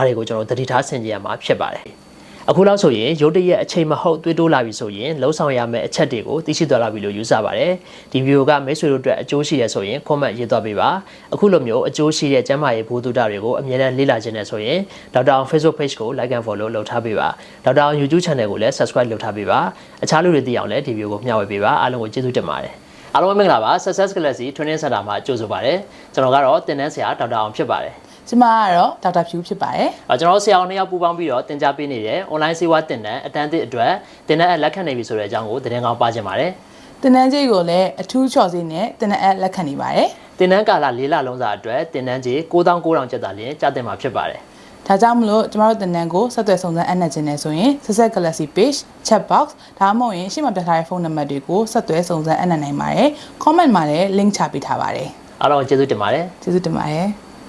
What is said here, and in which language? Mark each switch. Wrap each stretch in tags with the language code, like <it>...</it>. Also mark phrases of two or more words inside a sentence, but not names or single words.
<my>တွေကိုကျွန်တော်သတိထားဆင်ခြင်ရမှာဖြစ်ပါတယ်အခုလောက်ဆိုရင်ရုတ်တရက်အချိန်မဟုတ်သွေးတိုးလာပြီဆိုရင်လှုပ်ဆောင်ရမယ့်အချက်တွေကိုသိရှိသွားလာပြီလို့ယူဆပါတယ်ဒီဗီဒီယိုကမိတ်ဆွေတို့အတွက်အကျိုးရှိရဆိုရင် comment ရေးသွားပေးပါအခုလိုမျိုးအကျိုးရှိတဲ့ကျန်းမာရေးဘိုးတူတာတွေကိုအမြဲတမ်းလေ့လာခြင်းနဲ့ဆိုရင်ဒေါက်တာအောင် Facebook page ကို</my> <en>like and follow</en> <my>လုပ်ထားပေးပါဒေါက်တာအောင် YouTube channel ကိုလည်း subscribe လုပ်ထားပေးပါအခြားလူတွေသိအောင်လည်းဒီဗီဒီယိုကိုမျှဝေပေးပါအားလုံးကိုကျေးဇူးတင်ပါတယ်အားလုံးမင်္ဂလာပါ Success Galaxy Training Center မှာကြိုဆိုပါတယ်ကျွန်တော်ကတော့သင်တန်းဆရာဒေါက်တာအောင်ဖြစ်ပါတယ် ကျမကတော့ဒေါက်တာဖြူဖြစ်ပါတယ် ။ကျွန်တော်ဆရာအောင်နှစ်ယောက်ပူးပေါင်းပြီးတော့သင်ကြားပေးနေတဲ့ online ဆေးဝါးသင်တန်းအတန်းသစ်အတွက်သင်တန်းအလက်ခံနေပြီဆိုတဲ့အကြောင်းကိုသတင်းကောင်းပါချင်ပါတယ် ။သင်တန်းကြေးကိုလည်းအထူးချော်စီနဲ့သင်တန်းအလက်ခံနေပါတယ် ။သင်တန်းကာလ၄လလုံးစာအတွက်သင်တန်းကြေး9900ကျပ်သာလျှင်ကျသင်မှာဖြစ်ပါတယ် ။ဒါကြောင့်မလို့ကျမတို့သင်တန်းကိုဆက်သွယ်စုံစမ်းအပ်နှံခြင်းနဲ့ဆိုရင် Success Galaxy page</my> <en>chat box</en> <my>ဒါမှမဟုတ်ရင်ရှေ့မှာပြထားတဲ့ဖုန်းနံပါတ်တွေကိုဆက်သွယ်စုံစမ်းအပ်နှံနိုင်ပါတယ်။ comment မှာလည်း link ချပေးထားပါတယ် ။အားလုံးကျေးဇူးတင်ပါတယ် ။ကျေးဇူးတင်ပါတယ်။</my>